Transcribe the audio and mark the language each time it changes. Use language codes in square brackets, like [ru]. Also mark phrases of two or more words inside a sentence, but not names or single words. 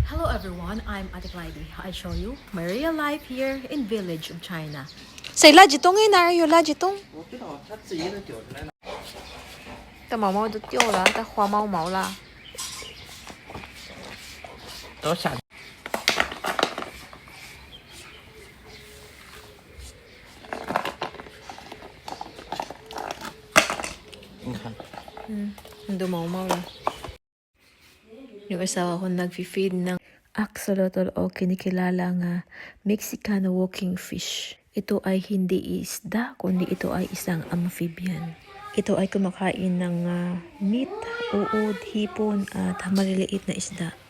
[en] Hello everyone, I'm Ate Clyde. I show you my real life here in village of China. [zh] 谁垃圾桶在哪儿有垃圾桶？我知道，他自己都丢出来了。它毛毛都掉了，它花毛毛了。都下去。你看， [tl] Hindi [zh] 毛毛了。 [tl] Yung asawa ko nag-feed ng axolotl o kinikilala nga Mexicano [en] walking fish. [tl] Ito ay hindi isda, kundi ito ay isang amphibian. Ito ay kumakain ng meat, uod, hipon at maliliit na isda.